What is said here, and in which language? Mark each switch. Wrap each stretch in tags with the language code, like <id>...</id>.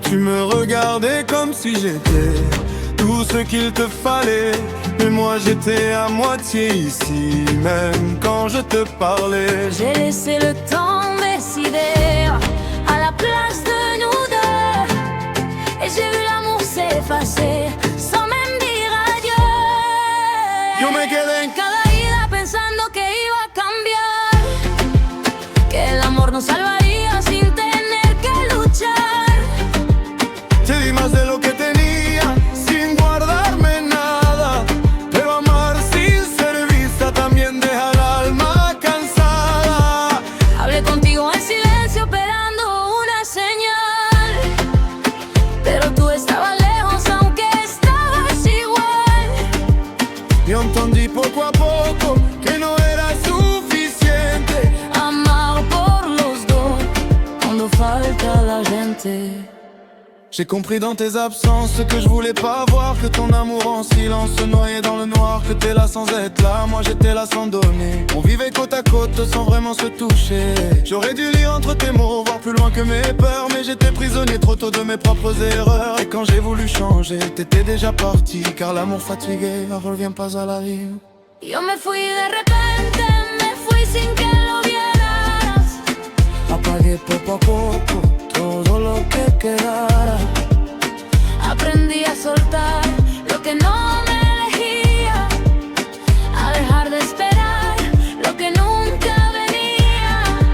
<fr>Tu me regardais comme si j'étais tout ce qu'il te fallait, mais moi j'étais à moitié ici même quand je te parlais. J'ai laissé le temps décider à la place de nous deux, et j'ai vu l'amour s'effacer sans même dire adieu.</fr> <es>Yo me quedé en Cada ida pensando que iba a cambiar, que el amor nos salvaría sin tener que luchar. Te di más de lo que tenía sin guardarme nada, pero amar sin ser vista también deja el alma cansada. Hablé contigo en silencio esperando una señal, pero tú estabas lejos aunque estabas igual. Yo entendí poco a poco que no era suficiente Amar por los dos cuando falta la gente.</es> <fr>J'ai compris dans tes absences ce que je voulais pas voir, que ton amour en silence se noyait dans le noir, que t'es là sans être là, moi j'étais là sans donner. On vivait côte à côte sans vraiment se toucher. J'aurais dû lire entre tes mots, voir plus loin que mes peurs, mais j'étais prisonnier trop tôt de mes propres erreurs. Et quand j'ai voulu changer, t'étais déjà parti, car l'amour fatigué ne revient pas à la vie.</fr> <es>Yo me fui de repente, me fui sin que lo vieras. Apagué poco a poco todo lo que quedara. Aprendí a soltar lo que no me elegía, a dejar de esperar lo que nunca venía.</es>